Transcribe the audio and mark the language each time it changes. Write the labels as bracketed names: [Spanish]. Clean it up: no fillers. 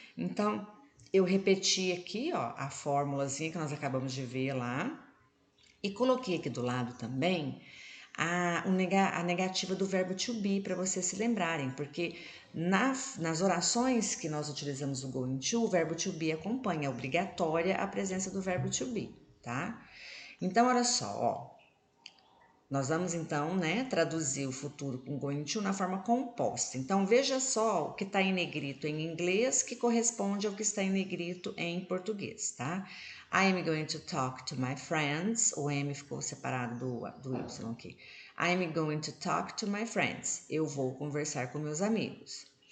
[Portuguese] Então, eu repeti aqui, ó, a fórmulazinha que nós acabamos de ver lá e coloquei aqui do lado também a negativa do verbo to be para vocês se lembrarem, porque nas orações que nós utilizamos o going to, o verbo to be acompanha, é obrigatória a presença do verbo to be, tá? Então, olha só, ó. Nós vamos então, né, traduzir o futuro com going to na forma composta. Então veja só o que está em negrito em inglês que corresponde ao que está em negrito em português, tá? [English] I am going to talk to my friends. [Portuguese] O M ficou separado do Y aqui. [English] I am going to talk to my friends. [Portuguese] Eu vou conversar com meus amigos.